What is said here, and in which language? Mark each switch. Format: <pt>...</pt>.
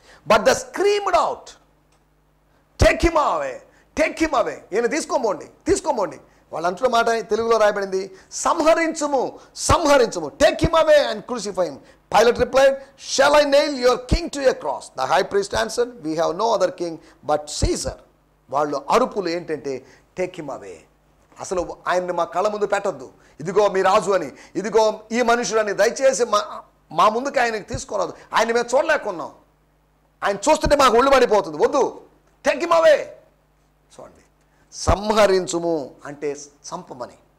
<en>But they screamed out, take him away.</en> <te>ఈయన తీసుకోమండి. వాళ్ళు అంటున్న మాట తెలుగులో రాయబడింది, సంహరించుము,</te> <en>Take him away and crucify him. Pilate replied, shall I nail your king to a cross? The high priest answered, we have no other king but Caesar.</en> <te>వాళ్ళు అరుపులు ఏంటంటే</te> <en>Take him away.</en> <te>అసలు ఆయన్ని మా కళ్ళ ముందు పెట్టద్దు, ఇదిగో మీ రాజు అని, ఇదిగో ఈ మనుషులని, దయచేసి మా ముందుకు ఆయనకి తీసుకురాదు. ఆయన మేము చూడలేకున్నాం, ఆయన చూస్తుంటే మాకు ఒళ్ళు పడిపోతుంది, వద్దు,</te> <en>Take him away.</en> <te>చూడండి, సంహరించుము అంటే చంపమని.</te>